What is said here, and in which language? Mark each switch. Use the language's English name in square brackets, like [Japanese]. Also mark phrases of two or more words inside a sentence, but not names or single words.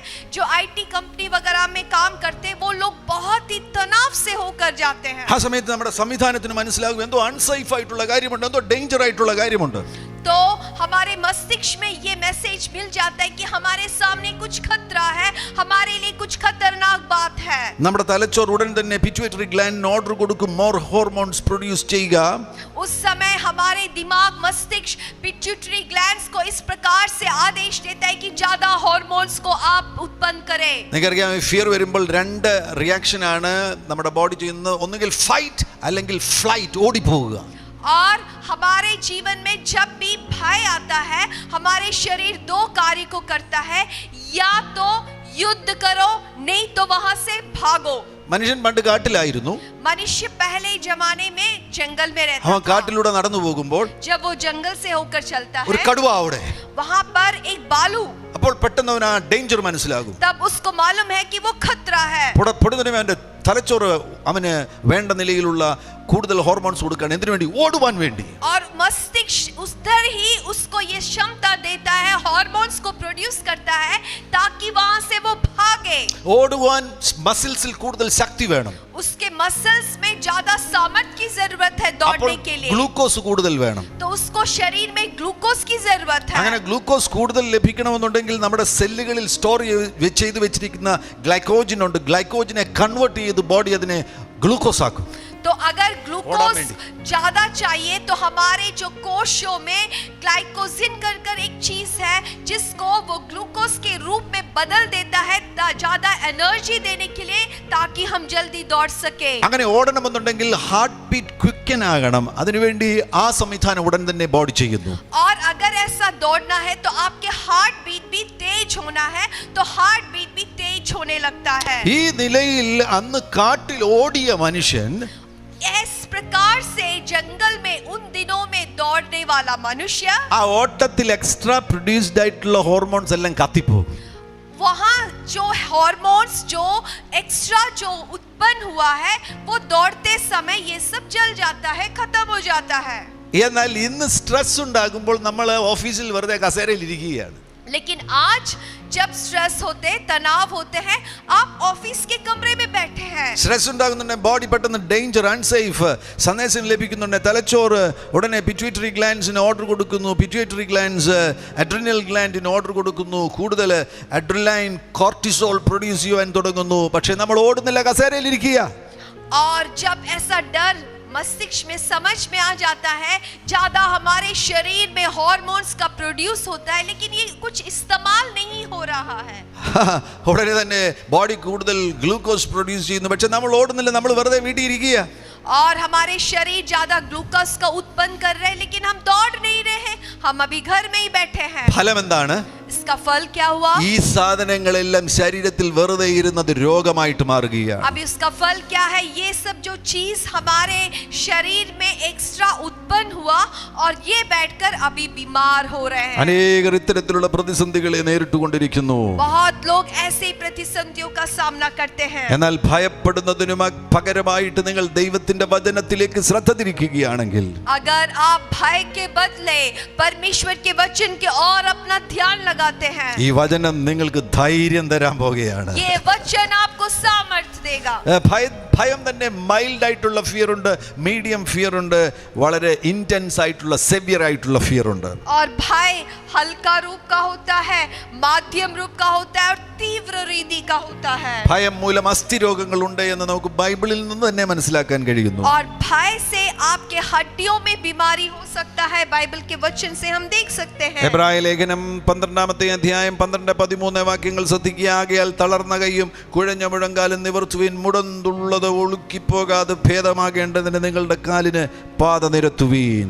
[Hindi] जो [English] IT company [Hindi] वगैरह में काम करते हैं वो लोग बहुत ही तनाव से होकर जाते हैं. [Malayalam] ആ സമയത്ത് നമ്മുടെ സംവിധാനത്തിന് മനസ്സിലാകും എന്തോ അൺസേഫ് ആയിട്ടുള്ള കാര്യമുണ്ട്, എന്തോ ഡേഞ്ചർ ആയിട്ടുള്ള കാര്യമുണ്ട്. [Hindi] तो हमारे मस्तिष्क में ये मैसेज मिल जाता है कि हमारे सामने कुछ खतरा है, हमारे लिए कुछ खतरनाक बात है. [Malayalam] നമ്മുടെ തലച്ചോർ ഉടൻ തന്നെ [English] pituitary glandinu [Malayalam] ഓർഡർ കൊടുക്കും, [English] more hormones produce [Malayalam] ചെയ്യുക. [Hindi] उस समय हमारे दिमाग, मस्तिष्क [English] pituitary glands [Hindi] को इस प्रकार से आदेश देता है कि ज्यादा हार्मोन्स को आप उत्पन्न करें. [Malayalam] നിങ്ങൾക്കറിയാം, ഫിയർ വരുമ്പോൾ 2 റിയാക്ഷൻ ആണ് നമ്മുടെ ബോഡി ചെയ്യുന്നത്. ഒന്നുകിൽ ഫൈറ്റ് അല്ലെങ്കിൽ ഫ്ലൈറ്റ്, ഓടിപ്പോവുക. [Hindi] और हमारे जीवन में जब भी भय आता है हमारे शरीर 2 कार्य को करता है, या तो युद्ध करो नहीं तो वहां से भागो. [Malayalam] മനുഷ്യൻ പണ്ട് കാട്ടിലായിരുന്നു. [Hindi] मनुष्य पहले जमाने में जंगल में रहता [Malayalam] അവൻ [Hindi] था. [Malayalam] കാട്ടിലൂടെ നടന്നു പോകുമ്പോൾ [Hindi] जब वो जंगल से होकर चलता [Malayalam] ഒരു [Hindi] है, [Malayalam] കടുവ അവിടെ. [Hindi] वहां पर एक बालू. [Malayalam] അപ്പോൾ പെട്ടെന്ന് അവൻ ആ ഡേഞ്ചർ മനസ്സിലാകും. [Hindi] तब उसको मालूम है कि वो खतरा है. [Malayalam] പൊടുന്നതിന് അവന്റെ തലച്ചോറ് അവന് വേണ്ട നിലയിലുള്ള കൂടുതൽ ഹോർമോൺസ് കൊടുക്കാൻ. എന്തിനു വേണ്ടി? ഓടുവാൻ വേണ്ടി. [Hindi] और मस्तिष्क उधर ही उसको ये क्षमता देता है, हार्मोन्स को प्रोड्यूस करता है ताकि वहां से वो भागे. [Malayalam] ഓടുവാൻ മസിൽസിൽ കൂടുതൽ ശക്തി വേണം. [Hindi] उसके मसल्स में ज्यादा सामर्थ्य की जरूरत है दौड़ने के लिए. [Malayalam] ഗ്ലൂക്കോസ് കൂടുതൽ വേണം. [Hindi] तो उसको शरीर में ग्लूकोज की जरूरत है. [Malayalam] അങ്ങനെ ഗ്ലൂക്കോസ് കൂടുതൽ ലഭിക്കണമെന്നുണ്ടെങ്കിൽ നമ്മുടെ സെല്ലുകളിൽ സ്റ്റോർ ചെയ്ത് വെച്ചിരിക്കുന്ന ഗ്ലൈക്കോജൻ ഉണ്ട്. ഗ്ലൈക്കോജനെ കൺവേർട്ട് ചെയ്ത് ബോഡി അതിനെ ഗ്ലൂക്കോസ് ആക്കും. [Hindi] तो अगर ग्लूकोज ज्यादा चाहिए तो हमारे जो कोशों में ग्लाइकोजिन कर एक चीज है जिसको वो ग्लूकोज के रूप में बदल देता है ज्यादा एनर्जी देने के लिए ताकि हम जल्दी दौड़ सके. [Malayalam] അങ്ങനെ ഓടണമെന്നുണ്ടെങ്കിൽ [English] heart beat quicken [Malayalam] ആകണം. അതിനുവേണ്ടി ആ സംവിധാനം ഉടൻ തന്നെ ബോഡി ചെയ്യുന്നു. [Hindi] और अगर ऐसा दौड़ना है तो आपके [English] heart beat [Hindi] भी तेज होना है, तो [English] heart beat [Hindi] भी तेज होने लगता है. [Malayalam] ഈ നിലയിൽ അന്ന് കാട്ടിൽ ഓടിയ മനുഷ്യൻ [Hindi] इस प्रकार से जंगल में उन दिनों में दौड़ने वाला मनुष्य [Malayalam] ആ ഓട്ടത്തിൽ [English] extra produced [Malayalam] ആയിട്ടുള്ള ഹോർമോൺസ് എല്ലാം കത്തിപ്പോകും. [Hindi] वहाँ जो हार्मोन्स जो एक्स्ट्रा जो उत्पन्न हुआ है वो दौड़ते समय ये सब जल जाता है, खत्म हो जाता है. [Malayalam] എന്നാൽ ഇന്ന് സ്ട്രെസ് ഉണ്ടാകുമ്പോൾ നമ്മൾ ഓഫീസിൽ വെറുതെ കസേരയിൽ ഇരിക്കുകയാണ്. [Hindi] लेकिन आज जब स्ट्रेस होते, तनाव होते हैं, आप ऑफिस के कमरे में बैठे हैं. [Malayalam] സ്ട്രെസ് ഉണ്ടാകുന്നുണ്ടെങ്കിൽ ബോഡി പെട്ടെന്ന് [English] danger, unsafe [Malayalam] സന്ദേശം ലഭിക്കുന്നുണ്ട്. തലച്ചോറ് ഉടനെ [English] pituitary glandsinu [Malayalam] ഓർഡർ കൊടുക്കുന്നു. [English] pituitary glands adrenal glandinu [Malayalam] ഓർഡർ കൊടുക്കുന്നു. കൂടുതൽ [English] adrenaline cortisol produce [Malayalam] ചെയ്യാൻ തുടങ്ങുന്നു. പക്ഷേ നമ്മൾ ഓടുന്നില്ല, കസേരയിൽ ഇരിക്കുക. [Hindi] और जब ऐसा डर मस्तिष्क में समझ में आ जाता है, ज्यादा हमारे शरीर में हार्मोन्स का प्रोड्यूस होता है, लेकिन ये कुछ इस्तेमाल नहीं हो रहा है. [Malayalam] ഉടനെ തന്നെ ബോഡി കൂടുതൽ ഗ്ലൂക്കോസ് പ്രൊഡ്യൂസ് ചെയ്യുന്നു. പക്ഷെ നമ്മൾ ഓടുന്നില്ല, നമ്മൾ വെറുതെ വീട്ടിൽ ഇരിക്കുക. [Hindi] और हमारे शरीर ज्यादा ग्लूकोज का उत्पन्न कर रहे हैं, लेकिन हम दौड़ नहीं रहे, हम अभी घर में ही बैठे हैं. [Malayalam] ഫലം എന്താണ്? [Hindi] इसका फल क्या हुआ? [Malayalam] ഈ സാധനങ്ങളെല്ലാം ശരീരത്തിൽ വെറുതെ ഇരുന്നത് രോഗമായിട്ട് മാറുകയാണ്. [Hindi] अभी उसका फल क्या है? ये सब जो चीज हमारे शरीर में एक्स्ट्रा उत्पन्न हुआ और ये बैठकर अभी बीमार हो रहे हैं. [Malayalam] അനേകർ ഇത്തരത്തിലുള്ള പ്രതിസന്ധികളെ നേരിട്ടുകൊണ്ടിരിക്കുന്നു. [Hindi] बहुत लोग ऐसे प्रतिसंधियों का सामना करते हैं. [Malayalam] എന്നാൽ ഭയപ്പെടുന്നതിനു പകരമായിട്ട് നിങ്ങൾ ദൈവത്തിന്റെ വചനത്തിലേക്ക് ശ്രദ്ധ തിരിക്കുകയാണെങ്കിൽ, [Hindi] अगर आप भय के बदले परमेश्वर के वचन के और अपना ध्यान लगाते हैं, [Malayalam] ഈ വചനം നിങ്ങൾക്ക് ധൈര്യം തരാൻ പോകുകയാണ്. [Hindi] ये वचन आपको सामर्थ्य देगा. [Malayalam] ഭയം തന്നെ മൈൽഡ് ആയിട്ടുള്ള ഫിയർ ഉണ്ട്, [English] medium fear [Malayalam] ഉണ്ട്, വളരെ ഇന്റൻസ് ആയിട്ടുള്ള സെവിയർ ആയിട്ടുള്ള ഫിയർ ഉണ്ട്. [Hindi] और भय हल्का रूप का होता है, माध्यम रूप का होता है और तीव्र रीति का होता है. [Malayalam] ഭയം മൂലം അസ്ഥിരോഗങ്ങൾ ഉണ്ട് എന്ന് നമുക്ക് ബൈബിളിൽ നിന്ന് തന്നെ മനസ്സിലാക്കാൻ കഴിയുന്നു. [Hindi] और भय से आपके हड्डियों में बीमारी हो सकता है, बाइबल के वचन से हम देख सकते हैं. [Malayalam] എബ്രായ ലേഖനം 12-ാമത്തെ അധ്യായം 12-13 വാക്യങ്ങൾ ശ്രദ്ധിക്കുക. ആകയാൽ തളർന്ന കൈയും കുഴഞ്ഞ മുഴങ്കാലും നിവർത്തുവിൻ, മുടന്തുള്ളത് ഒഴുക്കിപ്പോകാതെ ഭേദമാകേണ്ടതിന് നിങ്ങളുടെ കാലിന് പാത നിരത്തുവീൻ.